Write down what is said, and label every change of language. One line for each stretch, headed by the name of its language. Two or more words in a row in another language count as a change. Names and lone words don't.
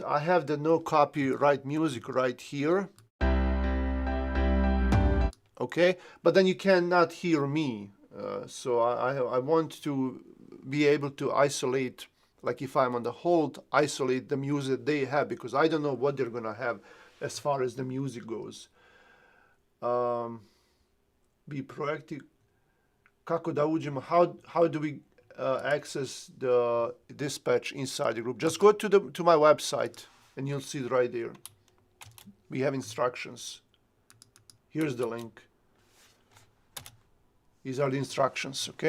English: I have the no copyright music right here. Okay, but then you cannot hear me. So I want to be able to isolate, like if I'm on the hold, isolate the music they have, because I don't know what they're gonna have as far as the music goes. Be proactive.
Serbian: Kako da uđemo?
English: How do we access the dispatch inside the group? Just go to my website and you'll see it right there. We have instructions. Here's the link. These are the instructions, okay?